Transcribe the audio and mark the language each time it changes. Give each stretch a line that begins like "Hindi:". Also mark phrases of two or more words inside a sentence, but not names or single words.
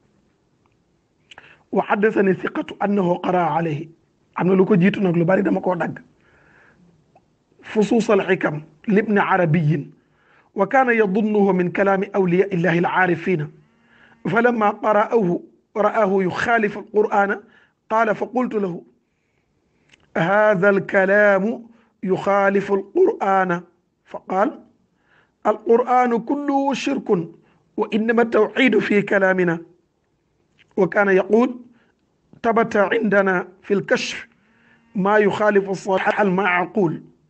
Arabic: وحدثني ثقة أنه قرأ عليه
Wolof: am na lu ko jiitu nag lu bari dama koo dagg
Arabic: فصوص الحكم لابن عربي وكان يظنه من كلام أولياء الله العارفين فلما قرأه رآه يخالف القرآن قال فقلت له هذا الكلام يخالف القرآن فقال القرآن كله شرك وإنما التوحيد في كلامنا وكان يقول ثبت عندنا في الكشف ما يخالف الصحيح المعقول